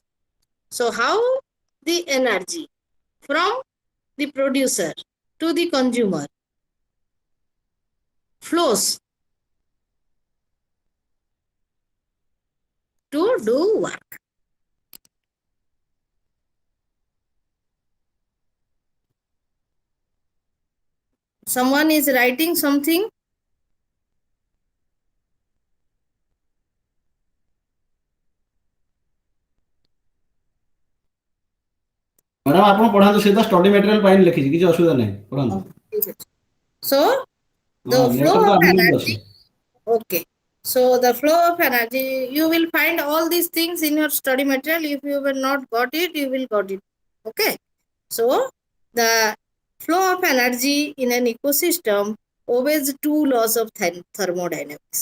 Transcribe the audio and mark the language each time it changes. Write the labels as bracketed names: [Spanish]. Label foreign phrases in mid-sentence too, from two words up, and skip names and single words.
[English] So, how the energy from the producer to the consumer flows to do work. Someone is writing something. [Odia] ମ୍ୟାଡ଼ାମ ଆପଣ ପଢ଼ାନ୍ତୁ, ସେ ତ [English] study material [Odia] ପାଇଁ ଲେଖିଛି, କିଛି ଅସୁବିଧା ନାହିଁ, ପଢ଼ାନ୍ତୁ। [English] So, the [Odia] ହଁ, [English] flow [Odia] ନେଟରେ ତ [English] of [Odia] ଆଭେଲେବୁଲ [English] energy, [Odia] ଅଛି। [English] okay. So, the flow of energy, you will find all these things in your study material. If you will not got it, you will got it. Okay. So, the flow of energy in an ecosystem obeys two laws of thermodynamics.